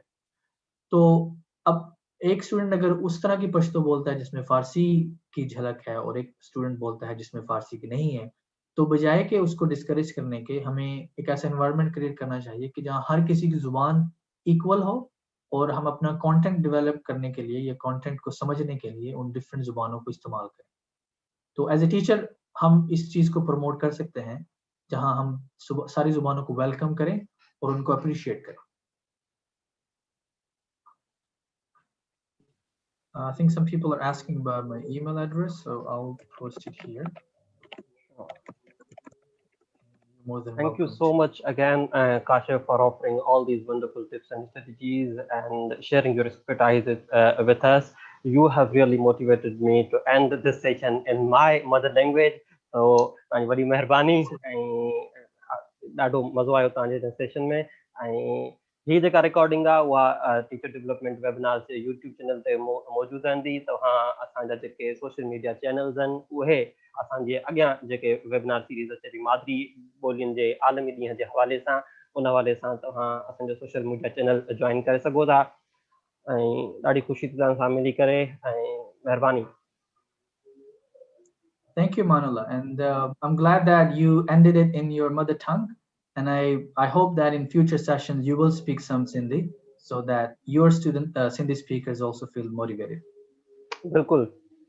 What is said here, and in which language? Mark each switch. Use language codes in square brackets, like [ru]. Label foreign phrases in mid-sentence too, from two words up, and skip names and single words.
[hi] तो अब एक स्टूडेंट अगर उस तरह की पश्तो बोलता है जिसमें फारसी की झलक है और एक स्टूडेंट बोलता है जिसमें फारसी की नहीं है तो बजाय कि उसको डिस्करेज करने के हमें एक ऐसा [en] environment create [hi] करना चाहिए कि जहाँ हर किसी की जुबान इक्वल हो और हम अपना [en] content develop [hi] करने के लिए या कंटेंट को समझने के लिए उन डिफरेंट जुबानों को इस्तेमाल करें. तो [en] as a teacher [hi] हम इस चीज़ को प्रमोट कर सकते हैं जहाँ हम सारी जुबानों को वेलकम करें और उनको अप्रिशिएट करें. [en] I think some people are asking about my email address, so I'll post it here. More than Thank you welcome. so much again, Kashif, for offering all these wonderful tips and strategies and sharing your expertise with us. You have really motivated me to end this session in my mother language. So, [sd] वॾी महिरबानी ऐं ॾाढो मज़ो आयो तव्हांजे सेशन में. ऐं हीअ जेका रिकॉर्डिंग आहे उहा टीचर डेवलपमेंट वेबिनार जे यूट्यूब चैनल ते मौजूदु रहंदी. तव्हां असांजा जेके [en] social media channels [sd] आहिनि उहे असांजे अॻियां जेके [en] webinar series [sd] अचे थी मादरी ॿोलियुनि जे आलमी ॾींहं जे हवाले सां उन हवाले सां तव्हां असांजो [en] social media channel [sd] जॉइन करे सघो था. ऐं ॾाढी ख़ुशी थी तव्हां सां मिली करे ऐं महिरबानी। [en] Thank you, Manula. And I'm glad that you ended it in your mother tongue. And I hope that in future sessions, you will speak some Sindhi so that your student Sindhi speakers also feel motivated. [sd] बिल्कुल, [en] Sure.